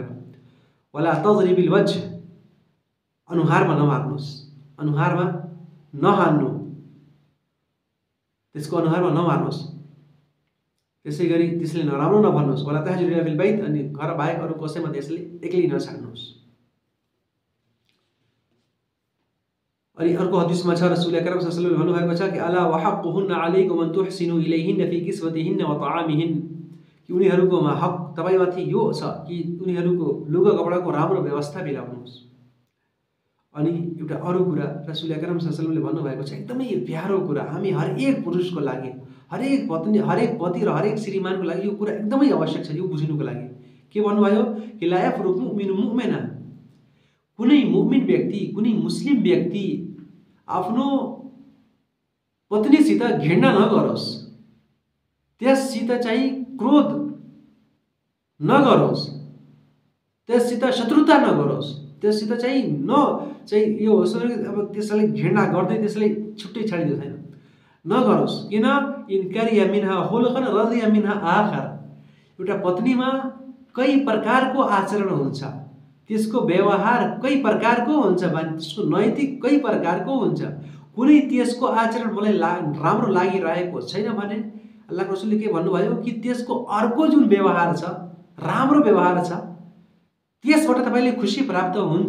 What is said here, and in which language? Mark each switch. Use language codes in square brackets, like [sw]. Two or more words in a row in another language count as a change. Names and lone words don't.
[ar] ولا تضرب الوجه, [ne] अनुहारमा नमार्नुहोस्, अनुहारमा नहान्नु, त्यसको अनुहारमा नमार्नुहोस्, त्यसै गरी त्यसले नराम्रो नभन्नुहोस्। [ar] ولا تهجرنها في البيت, [ne] अनि घर बाहेक अरू कसैमा त्यसले एक्लै नछाड्नुहोस्। अनि अर्को हदिसमा छ रसूल अकरम [ar] صلى الله عليه وسلم [ne] भन्नुभएको छ कि [ar] ألا وحقهن عليكم أن تحسنوا إليهن في كسوتهن وطعامهن, [ne] कि उनीहरूको हक तपाईमाथि यो छ कि उनीहरूको लुगा कपडाको राम्रो व्यवस्था मिलाउनुहोस्। अनि एउटा अरू कुरा रसूल अकरम [ar] صلى الله عليه وسلم [ne] भन्नुभएको छ, एकदमै प्यारो कुरा, हामी हरेक पुरुषको लागि, हरेक पत्नी, हरेक पति र हरेक श्रीमानको लागि यो कुरा एकदमै आवश्यक छ, यो बुझ्नुको लागि। के भन्नुभयो कि [ar] لا يفرك مؤمن مؤمنة, [ne] कुनै मुमिन व्यक्ति, कुनै मुस्लिम व्यक्ति आफ्नो पत्नीसित घृणा नगरोस्, त्यससित चाहिँ क्रोध नगरोस्, त्यससित शत्रुता नगरोस्, त्यससित चाहिँ यो होस् अब त्यसलाई घृणा गर्दै त्यसलाई छुट्टै छाडिदियो छैन, नगरोस्। [ar] إن كره منها خلقا رضي منها آخر, [ne] एउटा पत्नीमा कई प्रकारको आचरण हुन्छ, त्यसको व्यवहार कई प्रकारको हुन्छ भने त्यसको नैतिक कई प्रकारको हुन्छ, कुनै त्यसको आचरण मलाई राम्रो लागिरहेको छैन भने अल्लाहको रसूलले के भन्नुभयो कि त्यसको अर्को जुन व्यवहार छ, राम्रो व्यवहार छ, त्यसबाट तपाईले खुसी प्राप्त हुन्छ।